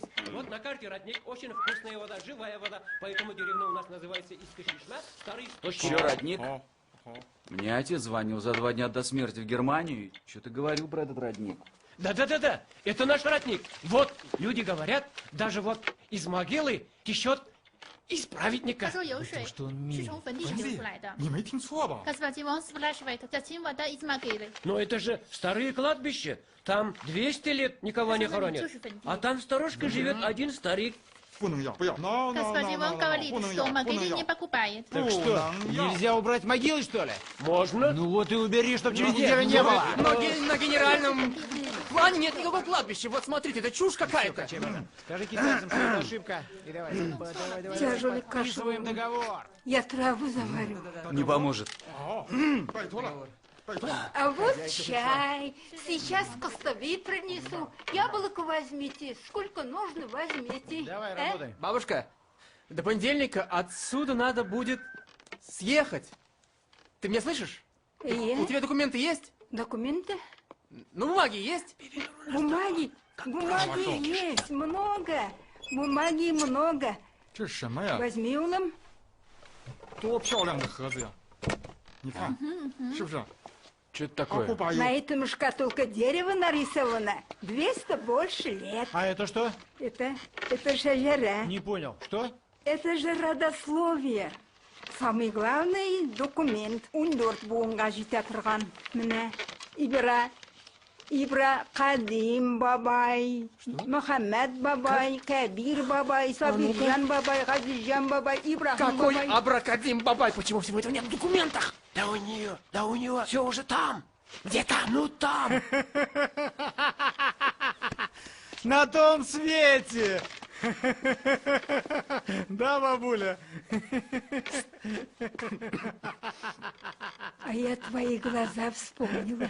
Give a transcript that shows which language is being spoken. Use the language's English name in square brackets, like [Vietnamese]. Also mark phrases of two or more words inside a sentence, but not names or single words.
[Russian] Вот на карте родник, очень вкусная вода, живая вода. Поэтому деревня у нас называется Искашишна, старый источник. Че, родник? Мне отец звонил за 2 дня до смерти в Германию. Что ты говорил про этот родник? Да, это наш родник. Вот, люди говорят, даже вот из могилы течет из [Chinese] 他 [Russian] праведника. [Chinese] 说有水是从坟地里流出来的。你没听错吧？ [Russian] Господин Ван спрашивает, зачем вода из могилы? Но это же старые кладбища. Там 200 лет никого не хоронят. А там сторожкой живет один старик. [Chinese] 不能要，不要。no [Russian] Господин Ван говорит, [Chinese] 不能 [Russian] что [Chinese] 要，不能 [Russian] могилы не [Chinese] 要。 [Russian] покупает. Так что, нельзя убрать могилы, что ли? Можно? Ну вот и убери, чтобы через неделю не было. Но на генеральном плане нет никакого кладбища. Вот смотрите, это чушь какая-то. Скажи китайцам, что это ошибка. И давай, давай. Тяжелый кашу. Подписываем договор. Я траву заварю. Не поможет. [Chinese] 拜托了，拜托了。 [Russian] А вот чай. Сейчас костовей принесу. Яблоко возьмите. Сколько нужно, возьмите. Давай, работай. Бабушка, до понедельника отсюда надо будет съехать. Ты меня слышишь? У тебя документы есть? Документы? Ну, бумаги есть? Бумаги? Бумаги есть много. Бумаги много. [Chinese] 这是什么呀？ [Russian] Возьми, Улам. [Chinese] 多漂亮的盒子呀！你看，是不是？ [Russian] Что это [Chinese] 啊，不 [Russian] такое? [Chinese] 把 [Russian] На этом шкатулка дерева нарисована. 200 больше лет. А это что? Это шажара. Не понял. Что? Это же родословие. Самый главный документ. [Kazakh] 14 буынға жете тұрған. Міне, Ибра Кадим бабай, Мухаммад бабай, Кабир бабай, Сабиржан бабай, Газижан бабай, Ибрахим [Russian] Какой [Kazakh] бабай. [Russian] Абракадим бабай? Почему всего этого нет в документах? Да у него все уже там. Где там? Ну там. На том свете! Да, бабуля? А я твои глаза вспомнила.